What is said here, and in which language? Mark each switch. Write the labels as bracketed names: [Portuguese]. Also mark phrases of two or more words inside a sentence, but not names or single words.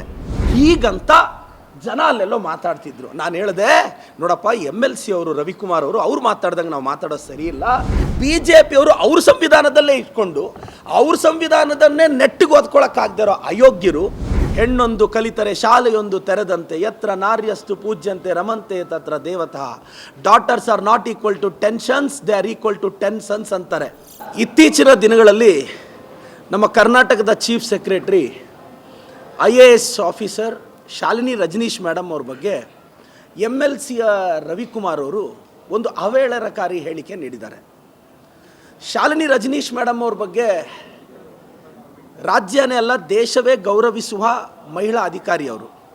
[Kannada] ಹೀಗಂತ ಜನ ಅಲ್ಲೆಲ್ಲೋ ಮಾತಾಡ್ತಿದ್ರು. ನಾನು ಹೇಳಿದೆ, ನೋಡಪ್ಪ, MLC ಅವರು ರವಿಕುಮಾರ್ ಅವರು ಅವ್ರು ಮಾತಾಡ್ದಂಗೆ ನಾವು ಮಾತಾಡೋದು ಸರಿ ಇಲ್ಲ. BJP ಅವರು ಅವ್ರ ಸಂವಿಧಾನದಲ್ಲೇ ಇಟ್ಕೊಂಡು ಅವ್ರ ಸಂವಿಧಾನದನ್ನೇ ನೆಟ್ಟಿಗೆ ಓದ್ಕೊಳ್ಳೋಕ್ಕಾಗದಿರೋ ಅಯೋಗ್ಯರು. ಹೆಣ್ಣೊಂದು ಕಲಿತರೆ ಶಾಲೆಯೊಂದು ತೆರೆದಂತೆ, [Sanskrit] ಯತ್ರ ನಾರ್ಯಸ್ತು ಪೂಜ್ಯಂತೆ ರಮಂತೆ ತತ್ರ ದೇವತಃ. [English] daughters are not equal to 10 sons, they are equal to 10 sons ಅಂತಾರೆ. [Kannada] ಇತ್ತೀಚಿನ ದಿನಗಳಲ್ಲಿ ನಮ್ಮ ಕರ್ನಾಟಕದ [English] chief secretary IAS officer [Kannada] ಶಾಲಿನಿ ರಜನೀಶ್ ಮೇಡಮ್ ಅವ್ರ ಬಗ್ಗೆ MLCಯ ರವಿಕುಮಾರ್ ಅವರು ಒಂದು ಅವೇಳನಕಾರಿ ಹೇಳಿಕೆ ನೀಡಿದ್ದಾರೆ. ಶಾಲಿನಿ ರಜನೀಶ್ ಮೇಡಮ್ ಅವ್ರ ಬಗ್ಗೆ ರಾಜ್ಯನೇ ಅಲ್ಲ ದೇಶವೇ ಗೌರವಿಸುವ ಮಹಿಳಾ ಅಧಿಕಾರಿ ಅವರು.